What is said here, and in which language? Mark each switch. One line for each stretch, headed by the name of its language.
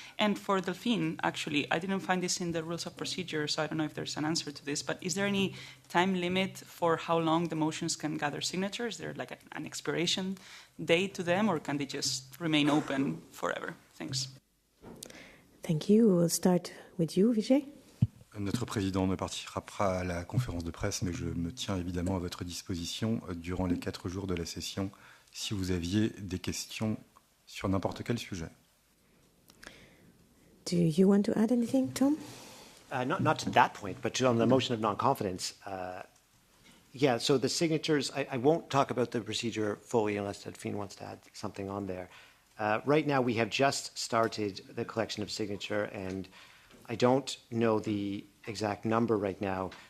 English: And for Delphine, actually, I didn't find this in the rules of procedure, so I don't know if there's an answer to this, but is there any time limit for how long the motions can gather signatures? Is there like an expiration date to them, or can they just remain open forever? Thanks. Thank you. We'll start with you, Vijay.
French: Notre président ne participera pas à la conférence de presse, mais je me tiens évidemment à votre disposition durant les 4 jours de la session si vous aviez des questions sur n'importe quel sujet.
English: Do you want to add anything, Tom? Not to that point, but on the motion of non-confidence. Yeah, so the signatures, I won't talk about the procedure fully unless Delphine wants to add something on there. Right now, we have just started the collection of signature, and I don't know the exact number right now.